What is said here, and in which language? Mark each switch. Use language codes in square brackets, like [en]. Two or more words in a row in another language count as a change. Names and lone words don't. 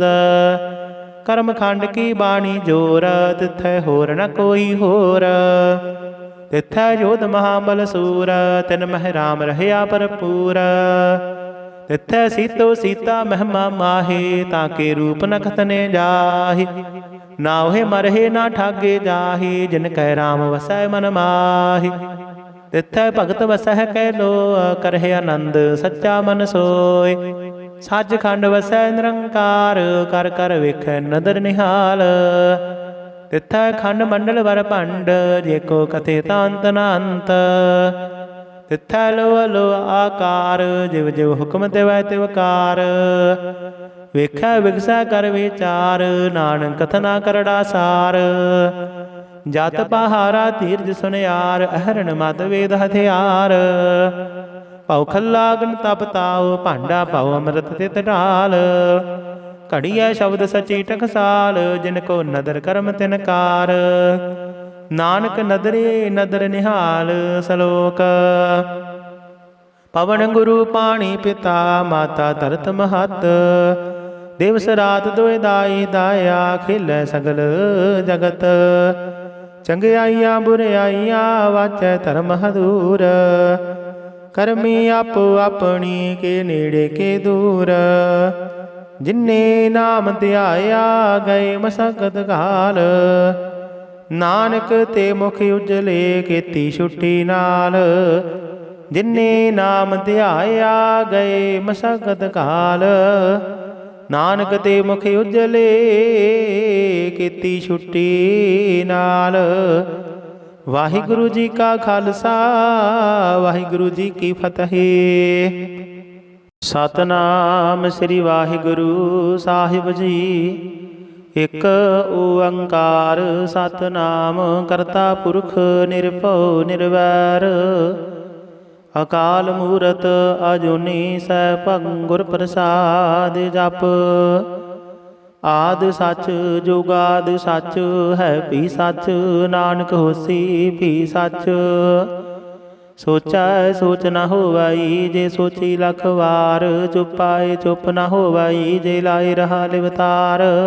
[pa] ਕਰਮ ਖੰਡ ਕੀ ਬਾਣੀ ਜੋਰ ਤਿਥੈ ਹੋਰ ਨ ਕੋਈ ਹੋਰ। ਤਿਥੈ ਜੋਧ ਮਹਾਬਲ ਸੂਰ ਤਿਨ ਮਹਿ ਰਾਮ ਰਹਿਆ ਭਰਪੂਰ। ਤਿਥੈ ਸੀਤੋ ਸੀਤਾ ਮਹਿਮਾ ਮਾਹੇ ਤਾਂ ਕੇ ਰੂਪ ਨ ਖਤਨੇ ਜਾਹੇ। ਨਾ ਓਹੇ ਮਰਹੇ ਨਾ ਠਾਗੇ ਜਾਹਿ, ਜਿਨ ਕੈ ਰਾਮ ਵਸੈ ਮਨ ਮਾਹਿ। ਤਿਥੈ ਭਗਤ ਵਸੈ ਕੈ ਲੋ, ਕਰਹੇ ਆਨੰਦ ਸੱਚਾ ਮਨ ਸੋਇ। ਸਚਖੰਡ ਵਸੈ ਨਿਰੰਕਾਰ, ਕਰ ਕਰ ਵੇਖੈ ਨਦਰ ਨਿਹਾਲ। ਤਿਥੈ ਖੰਡ ਮੰਡਲ ਵਰ ਭੰਡ, ਜੇਕੋ ਕਥੇ ਤਾਂਤ ਨ ਅੰਤ। ਤਿਥੈ ਲੋ ਲੋ ਆਕਾਰ, ਜਿਵ ਜਿਵ ਹੁਕਮ ਤਿਵੈ ਤਿਵਕਾਰ। ਵੇਖੈ ਵਿਗਸੈ ਕਰ ਵਿਚਾਰ, ਨਾਨਕ ਕਥਨਾ ਕਰੜਾ ਸਾਰ। ਜਤ ਪਹਾਰਾ ਧੀਰਜ ਸੁਨਿਆਰ, ਅਹਰਣ ਮਤ ਵੇਦ ਹਥਿਆਰ। ਪਾਓ ਖੱਲਾ ਅਗਨ ਤਪ ਤਾਓ, ਭਾਂਡਾ ਪਾਓ ਅੰਮ੍ਰਿਤ ਤਿਤ ਢਾਲ। ਘੜਿਆ ਸ਼ਬਦ ਸਚੀ ਟਕਸਾਲ, ਜਿਨਕੋ ਨਦਰ ਕਰਮ ਤਿਨਕਾਰ। ਨਾਨਕ ਨਦਰੇ ਨਦਰ ਨਿਹਾਲ ਸਲੋਕ। ਪਵਨ ਗੁਰੂ ਪਾਣੀ ਪਿਤਾ, ਮਾਤਾ ਤਰਤ ਮਹਤ। ਦਿਵਸ ਰਾਤ ਦੋਏ ਦਾਈ ਦਾਇਆ, ਖੇਲੈ ਸਗਲ ਜਗਤ। ਚੰਗਿਆਈਆਂ ਬੁਰਿਆਈਆਂ, ਵਾਚੈ ਧਰਮ ਹਦੂਰ। ਕਰਮੀ ਆਪੋ ਅਪਨੀ, ਕੇ ਨੇੜੇ ਕੇ ਦੂਰ। ਜਿੰਨੇ ਨਾਮ ਧਿਆਇਆ, ਗਏ ਮਸਕਤ ਘਾਲ। ਨਾਨਕ ਤੇ ਮੁਖ ਉਜਲੇ, ਕੇਤੀ ਛੁੱਟੀ ਨਾਲ। ਜਿੰਨੇ ਨਾਮ ਧਿਆਇਆ, ਗਏ ਮਸਕਤ ਘਾਲ। ਨਾਨਕ ਤੇ ਮੁਖ ਉਜਲੇ, ਕੇਤੀ ਛੁੱਟੀ ਨਾਲ। ਵਾਹਿਗੁਰੂ ਜੀ ਕਾ ਖਾਲਸਾ, ਵਾਹਿਗੁਰੂ ਜੀ ਕੀ ਫਤਿਹ। ਸਤਿਨਾਮ ਸ੍ਰੀ ਵਾਹਿਗੁਰੂ ਸਾਹਿਬ ਜੀ। ਏਕ ਓਂਕਾਰ ਸਤਿਨਾਮ, ਕਰਤਾ ਪੁਰਖ ਨਿਰਭਉ ਨਿਰਵੈਰ। ਅਕਾਲ ਮੂਰਤ ਅਜੂਨੀ ਸੈਭੰ, ਗੁਰ ਪ੍ਰਸਾਦ ਜਪ। ਆਦਿ ਸਚ ਜੁਗਾਦ ਸਚ, ਹੈ ਭੀ ਸਚ। ਨਾਨਕ ਹੋਸੀ ਭੀ ਸਚ। ਸੋਚੈ ਸੋਚ ਨ ਹੋਵਈ, ਜੇ ਸੋਚੀ ਲਖ ਵਾਰ। ਚੁਪਾਏ ਚੁਪ ਨ ਹੋਵਈ, ਜੇ ਲਾਏ ਰਹਾ ਲਿਵਤਾਰ।